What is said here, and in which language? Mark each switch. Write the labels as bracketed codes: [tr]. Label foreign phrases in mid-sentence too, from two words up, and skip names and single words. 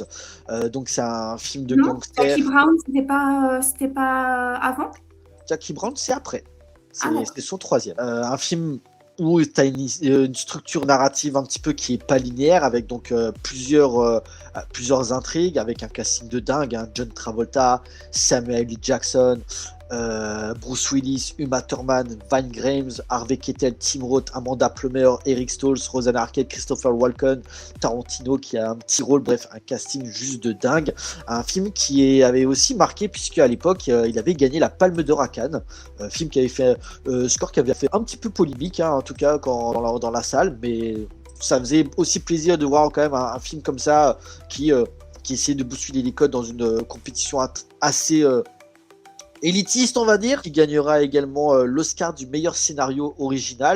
[fr] Donc c'est un film de gangster. Jackie Brown, c'était pas avant. Jackie Brown, c'est après. C'est son troisième. Un film où tu as une structure narrative un petit peu qui est pas linéaire, avec donc plusieurs intrigues, avec un casting de dingue, hein. John Travolta, Samuel L. Jackson, Bruce Willis, Uma Thurman, Vine Grimes, Harvey Keitel, Tim Roth, Amanda Plummer, Eric Stoltz, Rosanna Arquette, Christopher Walken, Tarantino qui a un petit rôle, bref, un casting juste de dingue. Un film qui avait aussi marqué, puisque à l'époque il avait gagné la Palme d'Or à Cannes, film qui avait fait score qui avait fait un petit peu polémique, hein, en tout cas dans la salle, mais ça faisait aussi plaisir de voir quand même un film comme ça qui essayait de bousculer les codes dans une compétition assez élitiste, on va dire, qui gagnera également l'Oscar du meilleur scénario original.